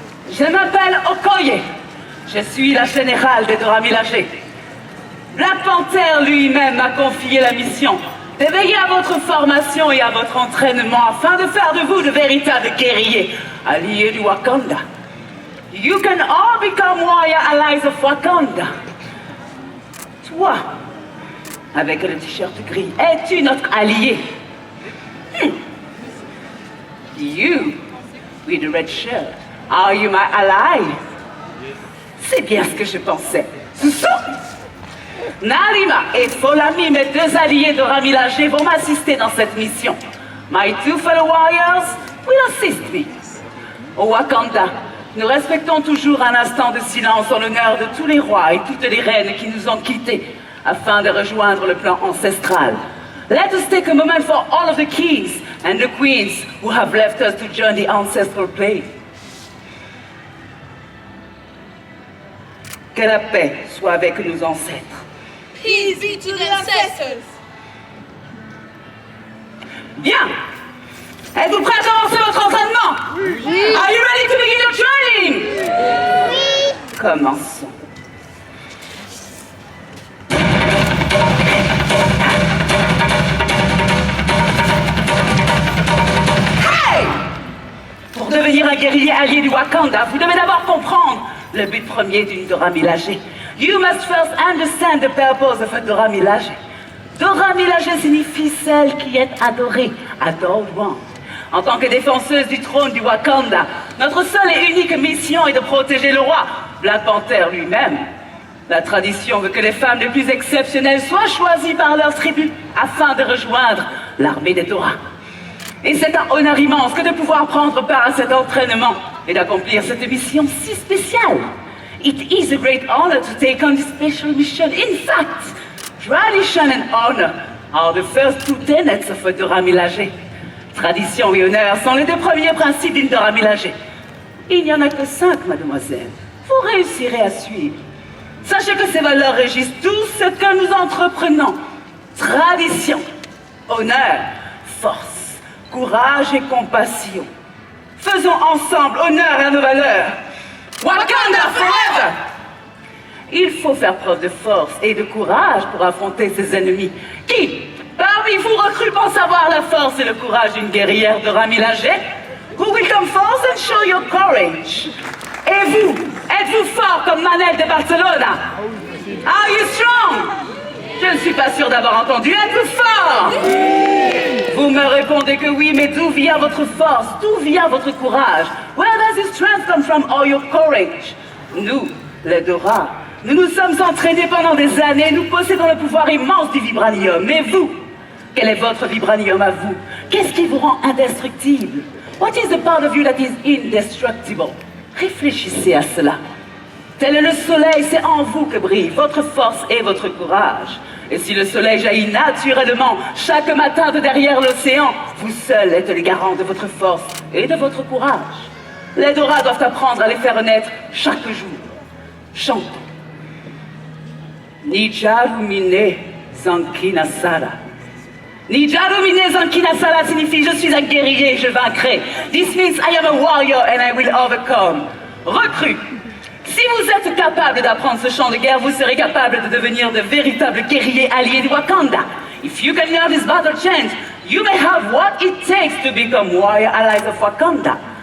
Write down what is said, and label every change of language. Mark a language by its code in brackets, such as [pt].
[fr] Je m'appelle Okoye. Je suis la générale des Dora Milaje. Black Panther lui-même m'a confié la mission de veiller à votre formation et à votre entraînement afin de faire de vous de véritables guerriers, alliés du Wakanda. [en] You can all become warrior allies of Wakanda. [fr] Toi, avec le t-shirt gris, es-tu notre allié? [en] You, with the red shirt, are you my ally? [fr] C'est bien ce que je pensais. Nalima et Folami, mes deux alliés de Milaje, vont m'assister dans cette mission. [en] My two fellow warriors will assist me. [fr] Au Wakanda, nous respectons toujours un instant de silence en l'honneur de tous les rois et toutes les reines qui nous ont quittés afin de rejoindre le plan ancestral. [en] Let us take a moment for all of the kings and the queens who have left us to join the ancestral plane. [fr] Que la paix soit avec nos ancêtres. [en] Peace be to the ancestors. [fr] Bien. Êtes-vous prêts à commencer votre entraînement? Oui. [en] Are you ready to begin your training? [fr] Oui. Commençons. Hey! Pour devenir un guerrier allié du Wakanda, vous devez d'abord comprendre le but premier d'une Dora Milaje. [en] You must first understand the purpose of a [fr] Dora Milaje. Dora Milaje signifie celle qui est adorée, [en] adored one. [fr] En tant que défenseuse du trône du Wakanda, notre seule et unique mission est de protéger le roi, Black Panther lui-même. La tradition veut que les femmes les plus exceptionnelles soient choisies par leur tribu afin de rejoindre l'armée des Dora. Et c'est un honneur immense que de pouvoir prendre part à cet entraînement et d'accomplir cette mission si spéciale. [en] It is a great honor to take on this special mission. In fact, tradition and honor are the first two tenets of a Dora Milaje. [fr] Tradition et honneur sont les deux premiers principes d'une Dora Milaje. Il n'y en a que 5, mademoiselle. Vous réussirez à suivre. Sachez que ces valeurs régissent tout ce que nous entreprenons. Tradition, honneur, force, courage et compassion. Faisons ensemble honneur à nos valeurs. Wakanda forever! Il faut faire preuve de force et de courage pour affronter ses ennemis. Qui, parmi vous, recrute pour savoir la force et le courage d'une guerrière Dora Milaje? [en] Who will come forth and show your courage? [fr] Et vous, êtes-vous fort comme Manel de Barcelona? [en] Are you strong? [fr] Je ne suis pas sûre d'avoir entendu. Êtes-vous fort? Vous me répondez que oui, mais d'où vient votre force? D'où vient votre courage? [en] Where does this strength come from, or your courage? [fr] Nous, les Dora, nous nous sommes entraînés pendant des années, nous possédons le pouvoir immense du vibranium. Mais vous, Quel est votre vibranium à vous? Qu'est-ce qui vous rend indestructible? [en] What is the part of you that is indestructible? [fr] Réfléchissez à cela. Tel est le soleil, c'est en vous que brille votre force et votre courage. Et si le soleil jaillit naturellement chaque matin de derrière l'océan, vous seuls êtes les garants de votre force et de votre courage. Les Dora doivent apprendre à les faire naître chaque jour. Chantons. Nijarumine Zankina Sara. Nijarumine Zankina Sara signifie je suis un guerrier, je vaincrai. [en] This means I am a warrior and I will overcome. [fr] Recrue. Si vous êtes capable d'apprendre ce chant de guerre, vous serez capable de devenir de véritables guerriers alliés du Wakanda. [en] If you can learn this battle chant, you may have what it takes to become warrior allies of Wakanda.